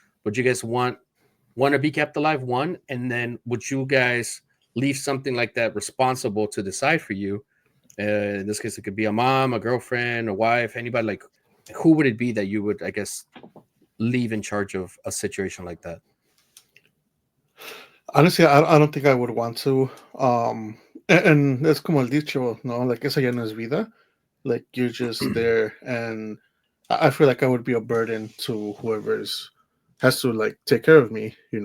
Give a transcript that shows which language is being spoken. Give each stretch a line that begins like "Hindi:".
English: Would you guys want to be kept alive? One, and then would you guys leave something like that responsible to decide for you? In this case, it could be a mom, a girlfriend, a wife, anybody. Like, who would it be that you would, I guess, leave in charge of a situation like that? Honestly, I don't think I would want to. And
Spanish: es como el dicho, no,
English: like
Spanish: esa ya no es vida.
English: Like you're just there, and I feel like I would be a burden to whoever's has to like take care of me.